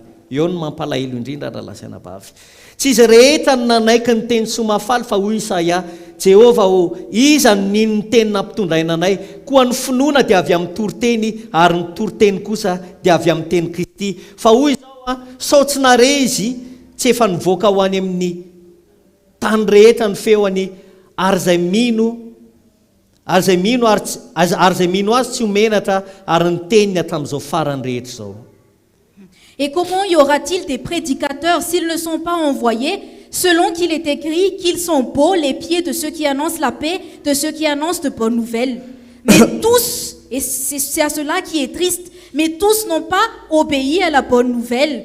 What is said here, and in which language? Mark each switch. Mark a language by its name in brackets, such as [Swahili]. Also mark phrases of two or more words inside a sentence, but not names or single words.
[Malagasy] Eo no mampalahelo indrindra raha lasaina bavy. Tsy izy rehetra no nanaiky ny teny somafaly fa hoy Isaia, Jehova ho iza nino ny teny nampitondraina anay, koa ny finoana dia avy amin'ny toriteny ary ny toriteny kosa dia avy amin'ny teny Kristy. Fa hoy izao a sao tsy nare izy tsy efa nivoaka ho any amin'ny tany rehetra ny feoany ary zay mino azy tsy homenatra ary ny teniny hatramin'izao farany rehetra zao. [French] Et comment y aura-t-il des prédicateurs s'ils ne sont pas envoyés, selon qu'il est écrit qu'ils sont beaux les pieds de ceux qui annoncent la paix, de ceux qui annoncent de bonnes nouvelles. Mais tous, et c'est à cela qui est triste, mais tous n'ont pas obéi à la bonne nouvelle.